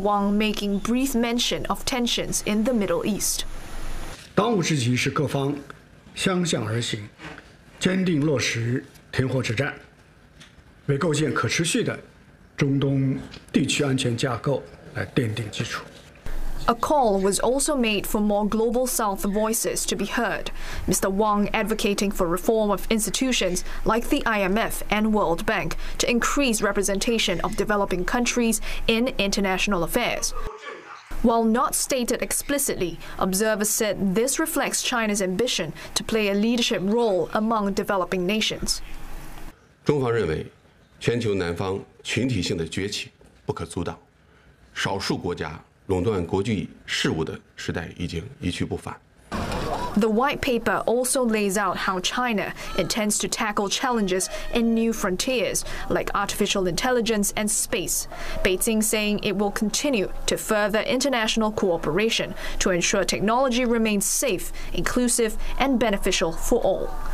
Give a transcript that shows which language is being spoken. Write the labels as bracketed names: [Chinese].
[English] Wang making brief mention of tensions in the Middle East. [Chinese] 当务之急是各方相向而行，坚定落实停火之战，为构建可持续的中东地区安全架构来奠定基础。 [English] A call was also made for more Global South voices to be heard, Mr. Wang advocating for reform of institutions like the IMF and World Bank to increase representation of developing countries in international affairs. While not stated explicitly, observers said this reflects China's ambition to play a leadership role among developing nations. [Chinese] 中方认为，全球南方群体性的崛起不可阻挡，少数国家垄断国际事务的时代已经一去不返。 [English] The white paper also lays out how China intends to tackle challenges in new frontiers like artificial intelligence and space. Beijing saying it will continue to further international cooperation to ensure technology remains safe, inclusive, and beneficial for all.